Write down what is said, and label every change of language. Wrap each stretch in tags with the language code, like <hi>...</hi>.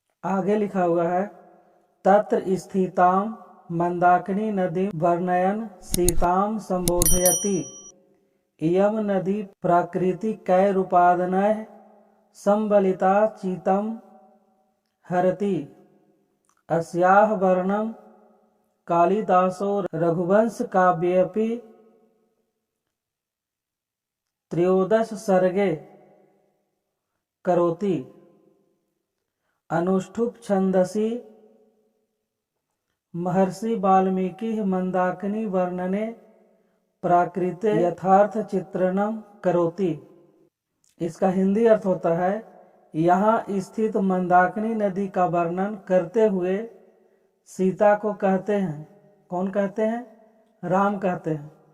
<sa>आगे लिखा हुआ है तत्र स्थिताम मंदाकिनी नदी वर्णयन सीताम संबोधयति। इयम नदी प्राकृतिकैरुपादानैः संबलिता चितं हरति। अस्याः वर्णनं कालिदासो रघुवंश काव्येऽपि 13 सर्गे करोति। अनुष्ठुप छंदसि महर्षि वाल्मीकि मंदाकिनी वर्णने प्राकृते यथार्थ चित्रणम करोति।</sa> <hi>इसका हिंदी अर्थ होता है यहाँ स्थित मंदाकिनी नदी का वर्णन करते हुए सीता को कहते हैं। कौन कहते हैं? राम कहते हैं।</hi>